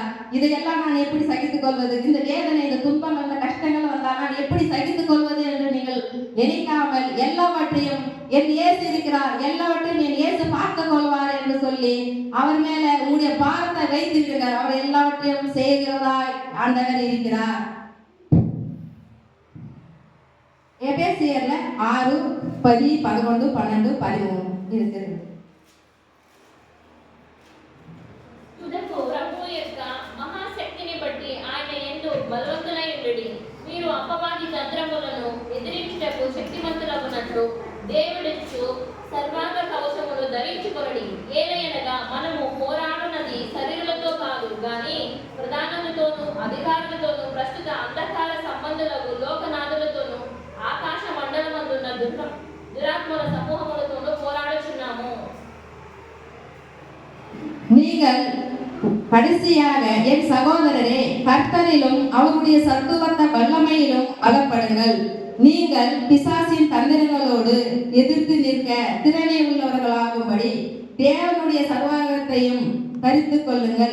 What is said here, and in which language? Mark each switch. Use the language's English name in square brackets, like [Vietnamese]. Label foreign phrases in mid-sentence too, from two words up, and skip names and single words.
[Tamil] இதையெல்லாம் நான் எப்படி சகித்துக் கொள்வது, இந்த வேதனை, இந்த துன்பம், அந்த கஷ்டங்கள் வந்தால் நான் எப்படி சகித்துக் கொள்வது என்று நீங்கள் நினைக்காமல் எல்லாவற்றையும் என் இயேசு இருக்கிறார், எல்லாவற்றையும் என் இயேசு பார்த்துக் கொள்வார் என்று சொல்லி அவர் மேல உங்களுடைய பாரத்தை வைத்து விடுங்கள். அவர் எல்லாவற்றையும் செய்கிறவராய் ஆண்டவர் இருக்கிறார். எபேசியர்ல 6, 10, 11, 12, 13 இருக்கிறது. [Telugu] తుదకు ప్రభువు యొక్క మహాశక్తిని బట్టి ఆయన యందు బలవంతులై ఉండుడి. మీరు అపవాది తంత్రములను ఎదిరించుటకు శక్తిమంతులగునట్లు దేవుడిచ్చు సర్వాంగ కవచములు ధరించుకొనుడి. ఏలయనగా మనము పోరాడునది శరీరులతో కాదు గాని ప్రధానులతోనూ అధికారులతోనూ ప్రస్తుత అంధకార సంబంధులకు లోకనాథులతోనూ ఆకాశ మండలమందున్న దురాత్మల సమూహములతోనూ పోరాడుచున్నాము. [Tamil] நீங்கள் கடைசியாக என் சகோதரரே, கர்த்தரிலும் அவருடைய சத்துவத்த வல்லமையிலும் பலப்படுங்கள். நீங்கள் பிசாசின் தந்திரங்களோடு எதிர்த்து நிற்க திறனை உள்ளவர்களாகும்படி தேவனுடைய சர்வாகத்தையும் தரித்துக் கொள்ளுங்கள்.